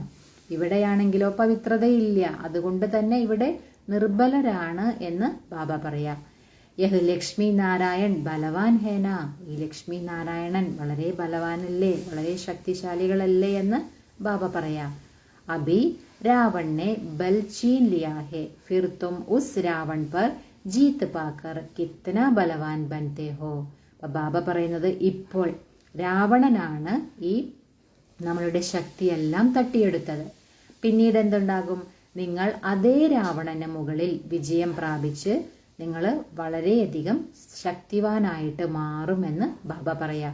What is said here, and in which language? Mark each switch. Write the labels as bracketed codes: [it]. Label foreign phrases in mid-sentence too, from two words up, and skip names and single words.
[ml] ഇവിടെയാണെങ്കിലോ പവിത്രതയില്ല, അതുകൊണ്ട് തന്നെ ഇവിടെ നിർബലരാണ് എന്ന് ബാബ പറയാ. [hi] यह लक्ष्मी नारायण बलवान है ना. [ml] ഈ ലക്ഷ്മി നാരായണൻ വളരെ ബലവാനല്ലേ, വളരെ ശക്തിശാലികളല്ലേ എന്ന് ബാബ പറയാ. [hi] अभी रावण ने बल छीन लिया है, फिर तुम उस रावण पर जीत पाकर कितना बलवान बनते हो. [ml] ബാബ പറയുന്നത് ഇപ്പോൾ രാവണനാണ് ഈ നമ്മളുടെ ശക്തിയെല്ലാം തട്ടിയെടുത്തത്. പിന്നീട് എന്തുണ്ടാകും? നിങ്ങൾ അതേ രാവണന് മുകളിൽ വിജയം പ്രാപിച്ച് നിങ്ങൾ വളരെയധികം ശക്തിവാനായിട്ട് മാറുമെന്ന് ബാബ പറയാം.